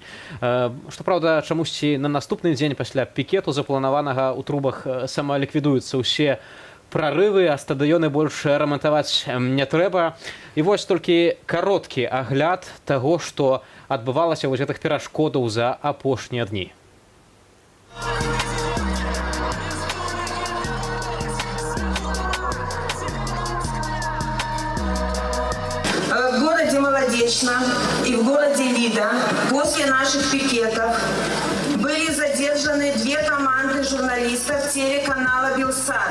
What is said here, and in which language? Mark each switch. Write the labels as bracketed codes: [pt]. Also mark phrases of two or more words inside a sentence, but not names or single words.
[be] Што праўда, чамусьці на наступны дзень пасля пікету запланаванага ў трубах самаліквідуюцца ўсе прарывы, а стадыёны больш рамантаваць не трэба. І вось толькі кароткі агляд таго, што адбывалася вось гэтых перашкодаў за апошнія дні. [ru] В городе Молодечно и в городе Лида после наших пикетов были задержаны 2 команды журналистов телеканала «Белсат».